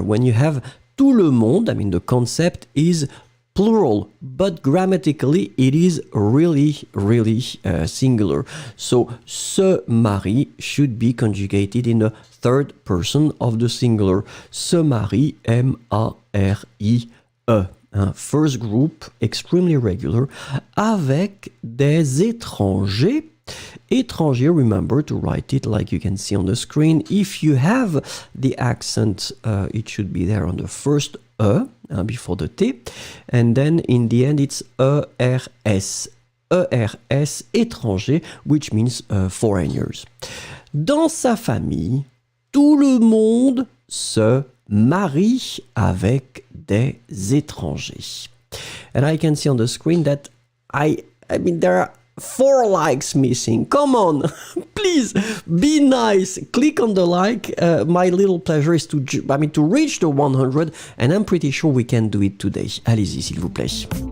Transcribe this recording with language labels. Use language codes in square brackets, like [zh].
[en] When you have [fr] tout le monde, [en] I mean, the concept is plural, but grammatically it is really singular. So se marie should be conjugated in the third person of the singular. [fr] Se marie, M-A-R-I-E. [en] First group, extremely regular, [fr] avec des étrangers. [en] Étranger, remember to write it like you can see on the screen. If you have the accent, it should be there on the first before the T. And then in the end, it's E-R-S. E-R-S, étranger, which means foreigners. [fr] Dans sa famille, tout le monde se marie avec des étrangers. [en] And I can see on the screen that I mean, there are 4 likes missing. Come on, please be nice. Click on the like. My little pleasure is to reach the 100, and I'm pretty sure we can do it today. [fr] Allez-y, s'il vous plaît.